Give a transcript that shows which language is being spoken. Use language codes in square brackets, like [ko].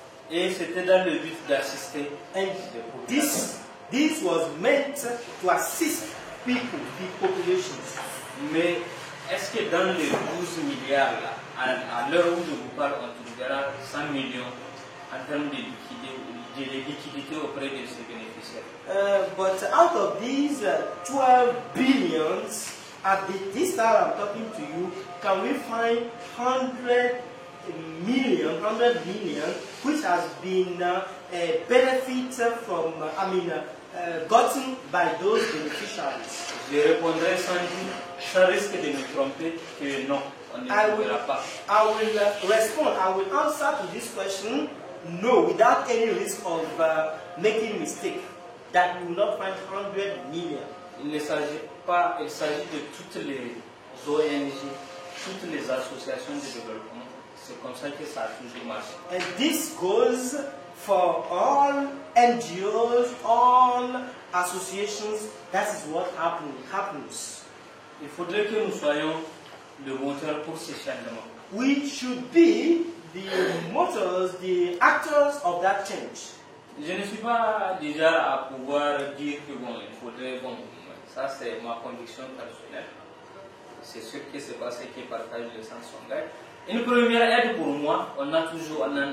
[fr] Et c'était dans le but d'assister. [en] And this was meant to assist people, the populations. [fr] Mais est-ce que dans les 12 milliards là, à l'heure où je vous parle, on trouvera 100 millions en termes de liquidité auprès de ces bénéficiaires? [en] But out of these 12 billions, at this time I'm talking to you, can we find 100 million, which has been benefit from, gotten by those beneficiaries? [fr] Je répondrai sans risque de me tromper que non, on ne trouvera pas. [en] I will answer to this question, no, without any risk of making mistake, that we will not find 100 million. [fr] Il ne s'agit pas, il s'agit de toutes les ONG, toutes les associations de développement. C'est comme ça que ça a toujours marché. [en] And this goes for all NGOs, all associations. That is what happens. [fr] Il faudrait que nous soyons le moteur pour ces changements. [en] We should be the motors, the actors of that change. [fr] Je ne suis pas déjà à pouvoir dire que bon, il faudrait, bon, ça c'est ma conviction personnelle. C'est ce qui s'est passé qui partage le sens Songhai. Une première aide pour moi, on en a besoin.